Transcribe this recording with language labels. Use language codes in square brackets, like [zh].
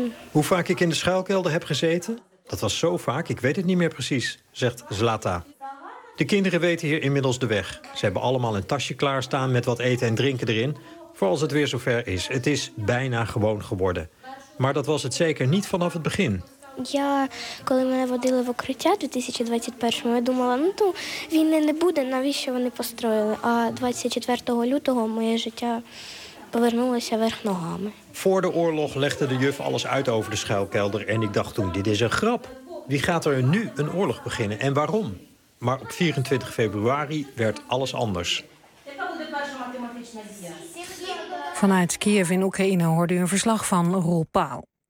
[nl] Hoe vaak ik in de schuilkelder heb gezeten? Dat was zo vaak, ik weet het niet meer precies, zegt Zlata. De kinderen weten hier inmiddels de weg. Ze hebben allemaal een tasje klaarstaan met wat eten en drinken erin. Voor als het weer zover is. Het is bijna gewoon geworden. Maar dat was het zeker niet vanaf het begin. [uk] Ja, коли мене водили в укриття 2021, я думала, ну то війни не буде, навіщо вони построїли? А 24 лютого моє життя повернулося вверх ногами. [nl] Voor de oorlog legde de juf alles uit over de schuilkelder en ik dacht toen, dit is een grap. Wie gaat er nu een oorlog beginnen en waarom? Maar op 24 februari werd alles anders. Vanuit Kiev in Oekraïne hoorde u een verslag van Roel Paul.